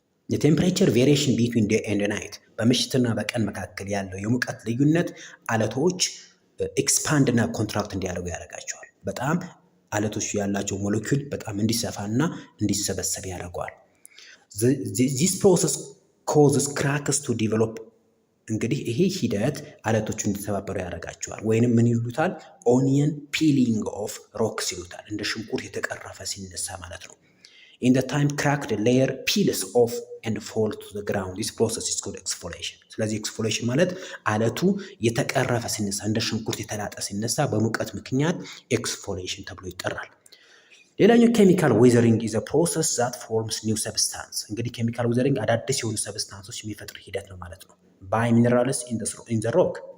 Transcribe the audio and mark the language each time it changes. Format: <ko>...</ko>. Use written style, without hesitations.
<en>የቴምፕሬቸር ቬሪዬሽን ቢትዊን ዴይ ኤንድ ናይት፣</en> <am>በምሽትና በቀን መካከል ያለው የሙቀት ልዩነት አለቶች ኤክስፓንድ እና ኮንትራክት እንዲያደርጉ ያደርጋቸዋል። በጣም አለቶች ያላቸው ሞለኪውል በጣም እንዲሰፋና እንዲሰበሰብ ያደርገዋል።</am> <en>this process causes cracks to develop።</en> <am>እንግዲህ ይሄ ሂደት አለቶቹ እንዲተባበሩ ያደርጋቸዋል። ወይንም ምን ይሉታል?</am> <en>ኦኒየን ፒሊንግ ኦፍ ሮክስ</en> <am>ይሉታል። እንደ ሽንኩርት የተቀረፈ ሲነሳ ማለት ነው።</am> <en>in the time cracked layer peels off and fall to the ground. This process is called exfoliation.</en> <am>ስለዚህ exfoliation ማለት አለቱ የተቀረፈ ሲነሳ እንደ ሽንኩርት የተላጠ ሲነሳ በሙቀት ምክንያት exfoliation ተብሎ ይጠራል። ሌላኛው ኬሚካል ዌዘሪንግ</am> <en>is a process that forms new substance።</en> <am>እንግዲህ ኬሚካል ዌዘሪንግ አዳዲስ የሆኑ ሰብስታንሶች የሚፈጥር ሂደት ነው ማለት ነው።</am> <en>by minerals in the rock.</en>